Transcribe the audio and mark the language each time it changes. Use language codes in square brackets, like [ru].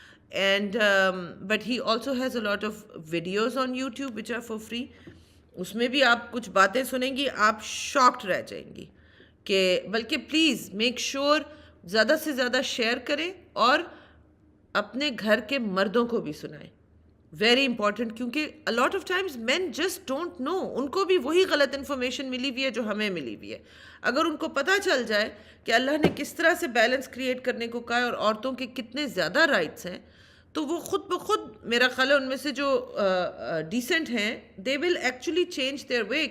[en] And but he also has a lot of videos on YouTube which are for free. [ur] اس میں بھی آپ کچھ باتیں سنیں گی، آپ شاکڈ رہ جائیں گی. کہ بلکہ [en] please make sure [ur] زیادہ سے زیادہ شیئر کریں اور اپنے گھر کے مردوں کو بھی سنائیں. [en] Very important, کیونکہ a lot of times men just don't know. [ur] ان کو بھی وہی غلط انفارمیشن ملی ہوئی ہے جو ہمیں ملی ہوئی ہے. اگر ان کو پتہ چل جائے کہ اللہ نے کس طرح سے بیلنس کریٹ کرنے کو کہا ہے اور عورتوں کے کتنے زیادہ رائٹس ہیں، تو وہ خود بخود میرا خیال ہے ان میں سے جو ڈیسنٹ ہیں [en] they will actually change their way.